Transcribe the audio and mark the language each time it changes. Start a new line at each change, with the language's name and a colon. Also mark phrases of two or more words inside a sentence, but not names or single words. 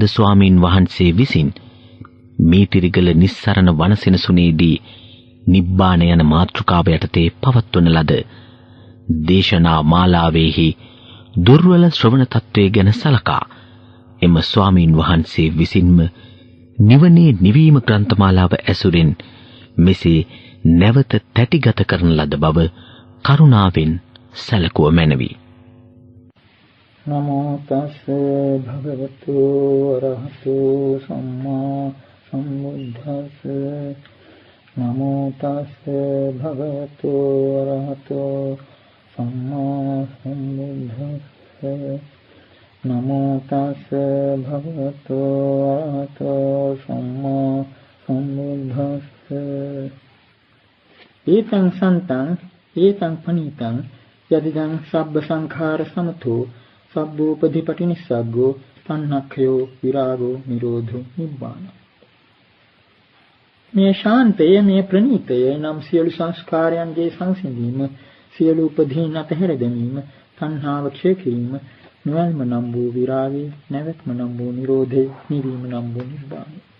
Sinhala: ස්වාමීන් වහන්සේ විසින් මීතිරිගල නිස්සරණ වනසෙනසුනේදී නිබ්බාන යන මාතෘකාව යටතේ පවත්වන ලද දේශනා මාලාවේහි දුර්වල ශ්‍රවණ තත්වයේ ගැන සලකා එම ස්වාමීන් වහන්සේ විසින්ම නිවනේ නිවීම ග්‍රන්ථමාලාව ඇසුරින් මෙසේ නැවත තැටිගත කරන ලද බව කරුණාවෙන් සැලකුව මැනවි.
Pali: නමෝ තස්ස භගවතු අරහතු සම්මා සම්බුද්දස්ස නමෝ තස්ස භගවතු අරහතු සම්මා සම්බුද්දස්ස නමෝ තස්ස භගවතු අරහතු සම්මා සම්බුද්දස්ස ඒතං සන්තං ඒතං පනීතං යදිදං සබ්බ සංඛාර සමතෝ සබ්බෝපදීපටි නිස්සග්ගෝ තණ්හක්ඛයෝ විරාගෝ නිරෝධෝ නිබ්බාන.
Sinhala: මේ ශාන්තය මේ ප්‍රණීතය නම් සියලු සංස්කාරයන්ගේ සංසිඳීම, සියලු උපදීන් අතහැර දැමීම, තණ්හාව ක්ෂය කිරීම, නිවල්ම නම් වූ විරාගය, නැවැත්ම නම් වූ නිරෝධය, නිවීම නම් වූ නිබ්බාන.